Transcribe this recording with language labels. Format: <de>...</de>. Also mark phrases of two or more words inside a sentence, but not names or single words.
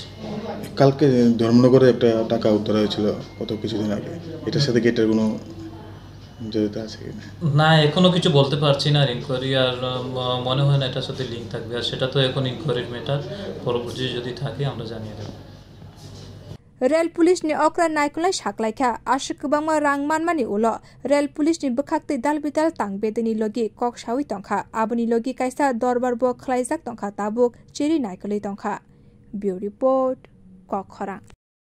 <bn>কালকে ধর্মনগরে একটা টাকা উদ্ধার হয়েছিল কত কিছুদিন আগে এটার সাথে কি এটার কোনো জড়িত আছে কিনা না এখনো কিছু বলতে পারছি না ইনকোয়ারি আর মনে হয় না এটার সাথে লিঙ্ক থাকবে আর সেটা তো এখন</bn> <en>inquiry matter</en> <bn>পরবর্তী যদি থাকে আমরা জানিয়ে দেব</bn> <trp>Rail Police ni okra naikolai saklaikha asha kwbangma rang manmani ulo Rail Police ni bwkhakti dalbidal tangbedeni logi kok sawi tongkha aboni logi kaisa dorbar bo khlaijak tongkha tabuk cheri naikolai tongkha</trp> <en>Bureau Report</en> <trp>khorok</trp>